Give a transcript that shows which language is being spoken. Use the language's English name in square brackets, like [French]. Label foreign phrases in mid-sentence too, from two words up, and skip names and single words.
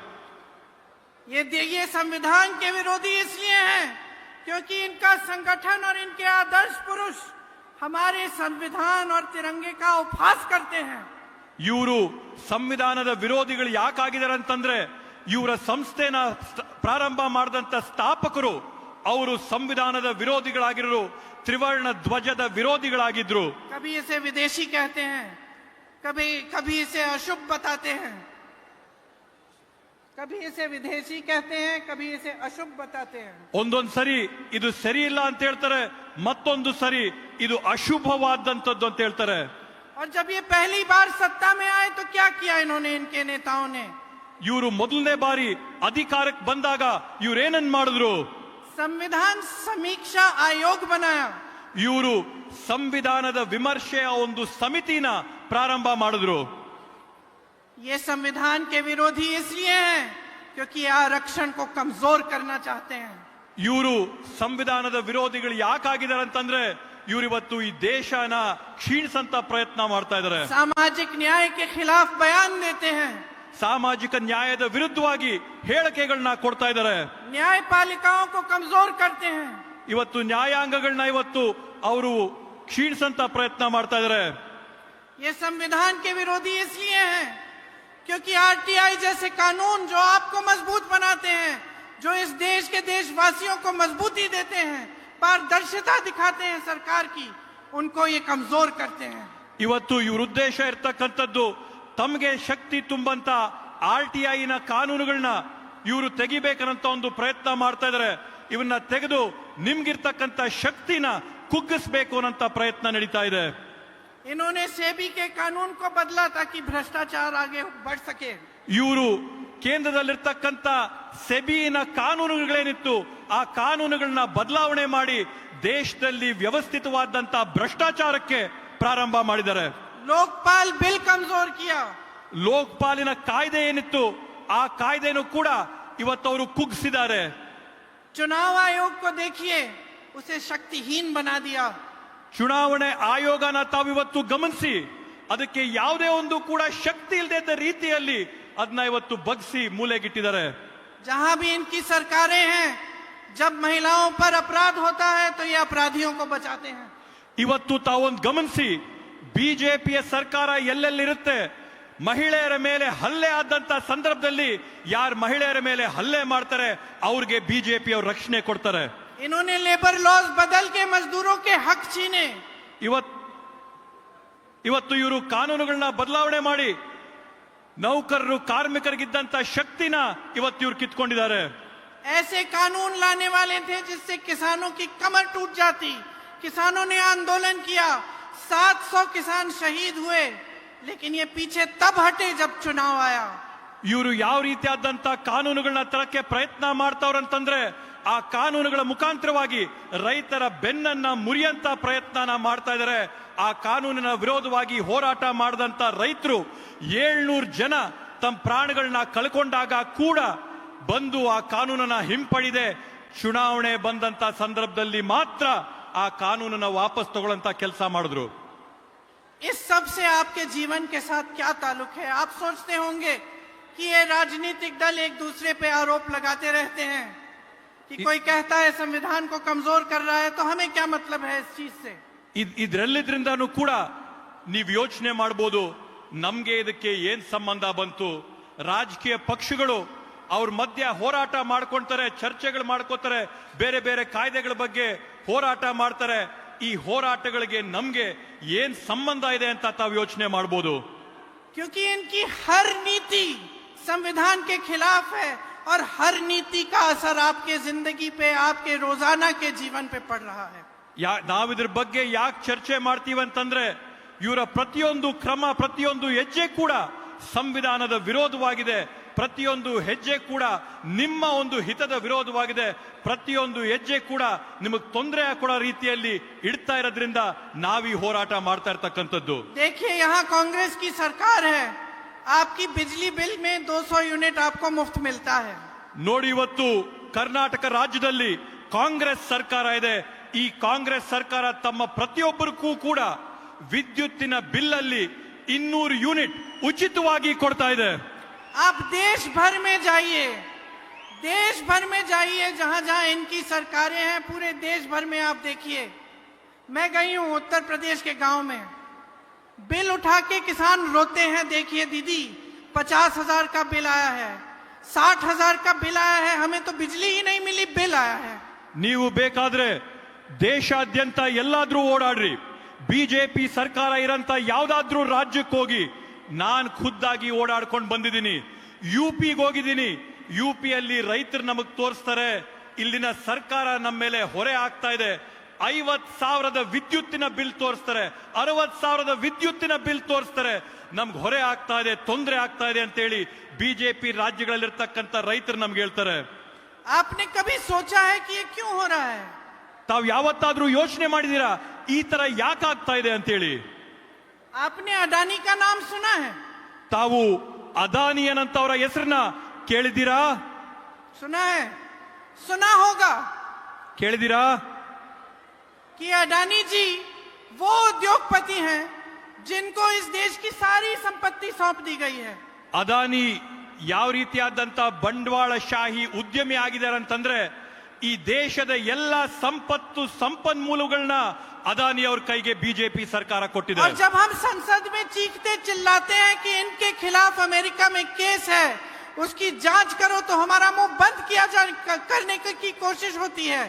[Hindi] ये संविधान के विरोधी इसलिए हैं क्योंकि इनका संगठन और इनके आदर्श पुरुष हमारे संविधान और तिरंगे का उपहास करते हैं। [Kannada] ಇವರು ಸಂವಿಧಾನದ ವಿರೋಧಿಗಳು ಯಾಕಾಗಿದ್ದಾರೆ ಅಂತಂದ್ರೆ, ಇವರ ಸಂಸ್ಥೆನ ಪ್ರಾರಂಭ ಮಾಡಿದಂತ ಸ್ಥಾಪಕರು ಅವರು ಸಂವಿಧಾನದ ವಿರೋಧಿಗಳಾಗಿರೋ, ತ್ರಿವರ್ಣ ಧ್ವಜದ ವಿರೋಧಿಗಳಾಗಿದ್ರು. [Hindi] कभी इसे विदेशी कहते हैं, कभी इसे अशुभ बताते हैं, कभी इसे विदेशी कहते हैं, कभी इसे अशुभ बताते हैं. [Kannada] ಒಂದೊಂದು ಸರಿ ಇದು ಸರಿ ಇಲ್ಲ ಅಂತ ಹೇಳ್ತಾರೆ, ಮತ್ತೊಂದು ಸರಿ ಇದು ಅಶುಭವಾದಂತದ್ದು ಅಂತ ಹೇಳ್ತಾರೆ. [Hindi] और जब ये पहली बार सत्ता में आए तो क्या किया इन्होंने, इनके नेताओं ने? [Kannada] ಇವರು ಮೊದಲನೇ ಬಾರಿ ಅಧಿಕಾರಕ್ಕೆ ಬಂದಾಗ ಇವರೇನನ್ ಮಾಡಿದ್ರು? [Hindi] संविधान समीक्षा आयोग बनाया. [Kannada] ಇವರು ಸಂವಿಧಾನದ ವಿಮರ್ಶೆಯ ಒಂದು ಸಮಿತಿನ ಪ್ರಾರಂಭ ಮಾಡಿದ್ರು. [Hindi] ये संविधान के विरोधी इसलिए हैं क्योंकि आरक्षण को कमजोर करना चाहते हैं. [Kannada] ಇವರು ಸಂವಿಧಾನದ ವಿರೋಧಿಗಳು ಯಾಕಾಗಿದ್ದಾರೆ ಅಂತಂದ್ರೆ, ಇವರಿವತ್ತು ಈ ದೇಶನ ಕ್ಷೀಣಿಸಂತ ಪ್ರಯತ್ನ ಮಾಡ್ತಾ ಇದ್ದಾರೆ. [Hindi] सामाजिक न्याय के खिलाफ बयान देते हैं. [Kannada] ಸಾಮಾಜಿಕ ನ್ಯಾಯದ ವಿರುದ್ಧವಾಗಿ ಹೇಳಿಕೆಗಳನ್ನ ಕೊಡ್ತಾ ಇದ್ದಾರೆ. [Hindi] न्यायपालिकाओं को कमजोर करते हैं. [Kannada] ಇವತ್ತು ನ್ಯಾಯಾಂಗಗಳನ್ನ ಇವತ್ತು ಅವರು ಕ್ಷೀಣಿಸಂತ ಪ್ರಯತ್ನ ಮಾಡ್ತಾ ಇದ್ದಾರೆ. [Hindi] ये संविधान के विरोधी इसलिए हैं क्योंकि आरटीआई जैसे कानून जो आपको मजबूत बनाते हैं, जो इस देश के देशवासियों को मजबूती देते हैं, पारदर्शिता दिखाते हैं सरकार की, उनको ये कमजोर करते हैं. [Kannada] ಇವತ್ತು ಇವ್ರ ಉದ್ದೇಶ ಇರ್ತಕ್ಕಂಥದ್ದು ತಮಗೆ ಶಕ್ತಿ ತುಂಬಂತ RTI ಕಾನೂನುಗಳನ್ನ ಇವರು ತೆಗಿಬೇಕನ್ನಂತ ಒಂದು ಪ್ರಯತ್ನ ಮಾಡ್ತಾ ಇದ್ದಾರೆ. ಇವನ್ನ ತೆಗೆದು ನಿಮ್ಗಿರ್ತಕ್ಕಂಥ ಶಕ್ತಿನ ಕುಗ್ಗಿಸಬೇಕು ಅನ್ನಂತ ಪ್ರಯತ್ನ ನಡೀತಾ ಇದೆ. [Hindi] इन्होंने सेबी के कानून को बदला ताकि भ्रष्टाचार आगे बढ़ सके. [Kannada] ಇವರು ಕೇಂದ್ರದಲ್ಲಿರ್ತಕ್ಕಂಥ ಸೆಬಿನ ಕಾನೂನುಗಳೇನಿತ್ತು ಆ ಕಾನೂನುಗಳನ್ನ ಬದಲಾವಣೆ ಮಾಡಿ ದೇಶದಲ್ಲಿ ವ್ಯವಸ್ಥಿತವಾದಂತ ಭ್ರಷ್ಟಾಚಾರಕ್ಕೆ ಪ್ರಾರಂಭ ಮಾಡಿದ್ದಾರೆ. [Hindi] लोकपाल बिल कमजोर किया. [Kannada] ಲೋಕಪಾಲಿನ ಕಾಯ್ದೆ ಏನಿತ್ತು ಆ ಕಾಯ್ದೆನೂ ಕೂಡ ಇವತ್ತವರು ಕುಗ್ಗಿಸಿದ್ದಾರೆ. [Hindi] चुनाव आयोग को देखिए, उसे शक्तिहीन बना दिया. [Kannada] ಚುನಾವಣೆ ಆಯೋಗನ ತಾವಿವತ್ತು ಗಮನಿಸಿ, ಅದಕ್ಕೆ ಯಾವುದೇ ಒಂದು ಕೂಡ ಶಕ್ತಿ ಇಲ್ಲದ ರೀತಿಯಲ್ಲಿ ಅದನ್ನ ಇವತ್ತು ಬಗ್ಸಿ ಮೂಲೆಗಿಟ್ಟಿದ್ದಾರೆ. [Hindi] जहां भी इनकी सरकारें हैं, जब महिलाओं पर अपराध होता है तो ये अपराधियों को बचाते हैं. [Kannada] ಇವತ್ತು ತಾವೊಂದು ಗಮನಿಸಿ, ಬಿಜೆಪಿಯ ಸರ್ಕಾರ ಎಲ್ಲೆಲ್ಲಿರುತ್ತೆ, ಮಹಿಳೆಯರ ಮೇಲೆ ಹಲ್ಲೆ ಆದಂತ ಸಂದರ್ಭದಲ್ಲಿ ಯಾರು ಮಹಿಳೆಯರ ಮೇಲೆ ಹಲ್ಲೆ ಮಾಡ್ತಾರೆ ಅವ್ರಿಗೆ ಬಿಜೆಪಿ ಅವರು ರಕ್ಷಣೆ ಕೊಡ್ತಾರೆ. [Hindi] इन्होंने [English] labour laws [Hindi] बदल के मजदूरों के हक छीने. [Kannada] ಇವತ್ತು ಇವರು ಕಾನೂನುಗಳನ್ನ ಬದಲಾವಣೆ ಮಾಡಿ ನೌಕರರು ಕಾರ್ಮಿಕರಿಗಿದ್ದಂತ ಶಕ್ತಿನ ಇವತ್ತು ಇವ್ರು ಕಿತ್ಕೊಂಡಿದ್ದಾರೆ. [Hindi] ऐसे कानून लाने वाले थे जिससे किसानों की कमर टूट जाती. किसानों ने आंदोलन किया, 700 किसान शहीद हुए, लेकिन ये पीछे तब हटे जब चुनाव आया. [Kannada] ಇವರು ಯಾವ ರೀತಿಯಾದಂತ ಕಾನೂನುಗಳನ್ನ ತರಕ್ಕೆ ಪ್ರಯತ್ನ ಮಾಡ್ತಾವ್ರಂತಂದ್ರೆ, ಆ ಕಾನೂನುಗಳ ಮುಖಾಂತರವಾಗಿ ರೈತರ ಬೆನ್ನನ್ನ ಮುರಿಯಂತ ಪ್ರಯತ್ನ ಮಾಡ್ತಾ ಇದ್ದಾರೆ. ಆ ಕಾನೂನಿನ ವಿರೋಧವಾಗಿ ಹೋರಾಟ ಮಾಡಿದಂತ ರೈತರು 700 ಜನ ತಮ್ಮ ಪ್ರಾಣಗಳನ್ನ ಕಳ್ಕೊಂಡಾಗ ಕೂಡ ಬಂದು ಆ ಕಾನೂನನ್ನ ಹಿಂಪಡಿದೆ ಚುನಾವಣೆ ಬಂದಂತ ಸಂದರ್ಭದಲ್ಲಿ ಮಾತ್ರ ಆ ಕಾನೂನನ್ನ ವಾಪಸ್ ತಗೊಳ್ಳಂತ ಕೆಲಸ ಮಾಡಿದ್ರು. [Hindi] इस सब से आपके जीवन के साथ क्या ताल्लुक है? आप सोचते होंगे कि ये राजनीतिक दल एक दूसरे पे आरोप लगाते रहते हैं कि कोई कहता है संविधान को कमजोर कर रहा है, तो हमें क्या मतलब है इस चीज से? [Kannada] ಇದರೆಲ್ಲದ್ರಿಂದನೂ ಕೂಡ ನೀವು ಯೋಚನೆ ಮಾಡಬಹುದು, ನಮ್ಗೆ ಇದಕ್ಕೆ ಏನ್ ಸಂಬಂಧ ಬಂತು? ರಾಜಕೀಯ ಪಕ್ಷಗಳು ಅವ್ರ ಮಧ್ಯ ಹೋರಾಟ ಮಾಡ್ಕೊಂತಾರೆ, ಚರ್ಚೆಗಳು ಮಾಡ್ಕೋತಾರೆ, ಬೇರೆ ಬೇರೆ ಕಾಯ್ದೆಗಳ ಬಗ್ಗೆ ಹೋರಾಟ ಮಾಡ್ತಾರೆ. ಈ ಹೋರಾಟಗಳಿಗೆ ನಮ್ಗೆ ಏನ್ ಸಂಬಂಧ ಇದೆ ಅಂತ ತಾವು ಯೋಚನೆ ಮಾಡಬಹುದು. [Hindi] क्योंकि इनकी हर नीति संविधान के खिलाफ है और हर नीति का असर आपके जिंदगी पे, आपके रोजाना के जीवन पे पड़ रहा है. [Kannada] ನಾವಿದ್ರ ಬಗ್ಗೆ ಯಾಕೆ ಚರ್ಚೆ ಮಾಡ್ತೀವಿ ಅಂತಂದ್ರೆ, ಇವರ ಪ್ರತಿಯೊಂದು ಕ್ರಮ, ಪ್ರತಿಯೊಂದು ಹೆಜ್ಜೆ ಕೂಡ ಸಂವಿಧಾನದ ವಿರೋಧವಾಗಿದೆ. ಪ್ರತಿಯೊಂದು ಹೆಜ್ಜೆ ಕೂಡ ನಿಮ್ಮ ಒಂದು ಹಿತದ ವಿರೋಧವಾಗಿದೆ. ಪ್ರತಿಯೊಂದು ಹೆಜ್ಜೆ ಕೂಡ ನಿಮಗೆ ತೊಂದರೆ ಕೊಡೋ ರೀತಿಯಲ್ಲಿ ಇಡ್ತಾ ಇರೋದ್ರಿಂದ ನಾವೀ ಹೋರಾಟ ಮಾಡ್ತಾ ಇರ್ತಕ್ಕಂಥದ್ದು. [Hindi] देखिए, यहाँ कांग्रेस की सरकार है, आपकी बिजली बिल में 200 यूनिट आपको मुफ्त मिलता है। [Kannada] ನೋಡಿ, ಇವತ್ತು ಕರ್ನಾಟಕ ರಾಜ್ಯದಲ್ಲಿ ಕಾಂಗ್ರೆಸ್ ಸರ್ಕಾರ ಇದೆ. ಈ ಕಾಂಗ್ರೆಸ್ ಸರ್ಕಾರ ತಮ್ಮ ಪ್ರತಿಯೊಬ್ಬರಿಗೂ ಕೂಡ ವಿದ್ಯುತ್ತಿನ ಬಿಲ್ ಅಲ್ಲಿ 200 ಯೂನಿಟ್ ಉಚಿತವಾಗಿ ಕೊಡ್ತಾ ಇದೆ. [Hindi] आप देश भर में जाइए, देश भर में जाइए, जहां जहां इनकी सरकारें हैं, पूरे देश भर में आप देखिए। मैं गई हूं उत्तर प्रदेश के गांव में, बिल उठा के किसान रोते हैं। देखिए दीदी, 50,000 का बिल आया है, 60,000 का बिल आया है, हमें तो बिजली ही नहीं मिली, बिल आया है। [Kannada] ನೀವು ಬೇಕಾದ್ರೆ ದೇಶಾದ್ಯಂತ ಎಲ್ಲಾದ್ರೂ ಓಡಾಡ್ರಿ, ಬಿಜೆಪಿ ಸರ್ಕಾರ ಇರಂತ ಯಾವ್ದಾದ್ರೂ ರಾಜ್ಯಕ್ಕೆ ಹೋಗಿ. ನಾನ್ ಖುದ್ದಾಗಿ ಓಡಾಡ್ಕೊಂಡು ಬಂದಿದ್ದೀನಿ. ಯುಪಿಗೆ ಹೋಗಿದ್ದೀನಿ. ಯುಪಿಯಲ್ಲಿ ರೈತರು ನಮಗ್ ತೋರಿಸ್ತಾರೆ, ಇಲ್ಲಿನ ಸರ್ಕಾರ ನಮ್ಮ ಮೇಲೆ ಹೊರೆ ಆಗ್ತಾ ಇದೆ. 50,000ದ ವಿದ್ಯುತ್ತಿನ ಬಿಲ್ ತೋರಿಸ್ತಾರೆ, 60,000ದ ವಿದ್ಯುತ್ತಿನ ಬಿಲ್ ತೋರಿಸ್ತಾರೆ. ನಮ್ಗೆ ಹೊರೆ ಆಗ್ತಾ ಇದೆ, ತೊಂದರೆ ಆಗ್ತಾ ಇದೆ ಅಂತೇಳಿ ಬಿಜೆಪಿ ರಾಜ್ಯಗಳಲ್ಲಿರ್ತಕ್ಕಂಥ ರೈತರು ನಮ್ಗೆ ಹೇಳ್ತಾರೆ. [Hindi] आपने कभी सोचा है कि ये क्यों हो रहा है? [Kannada] ತಾವ್ ಯಾವತ್ತಾದ್ರೂ ಯೋಚನೆ ಮಾಡಿದೀರಾ ಈ ತರ ಯಾಕೆ ಆಗ್ತಾ ಇದೆ ಅಂತೇಳಿ? [Hindi] आपने अडानी का नाम सुना है? [Kannada] ತಾವು ಅದಾನಿ ಅನ್ನಂತವರ ಹೆಸರನ್ನ ಕೇಳಿದ್ದೀರಾ? [Hindi] सुना है, सुना होगा [Kannada] ಕೇಳಿದ್ದೀರಾ? [Hindi] कि अडानी जी वो उद्योगपति हैं जिनको इस देश की सारी संपत्ति सौंप दी गई है। [Kannada] ಅದಾನಿ ಯಾವ ರೀತಿಯಾದಂತ ಬಂಡವಾಳಶಾಹಿ ಉದ್ಯಮಿ ಆಗಿದ್ದಾರೆ ಅಂತಂದ್ರೆ, ಈ ದೇಶದ ಎಲ್ಲ ಸಂಪತ್ತು ಸಂಪನ್ಮೂಲಗಳನ್ನ ಅದಾನಿ ಅವ್ರ ಕೈಗೆ ಬಿಜೆಪಿ ಸರ್ಕಾರ ಕೊಟ್ಟಿದೆ. [Hindi] और जब हम संसद में चीखते चिल्लाते हैं कि इनके खिलाफ अमेरिका में केस है, उसकी जांच करो, तो हमारा मुंह बंद किया करने की कोशिश होती है।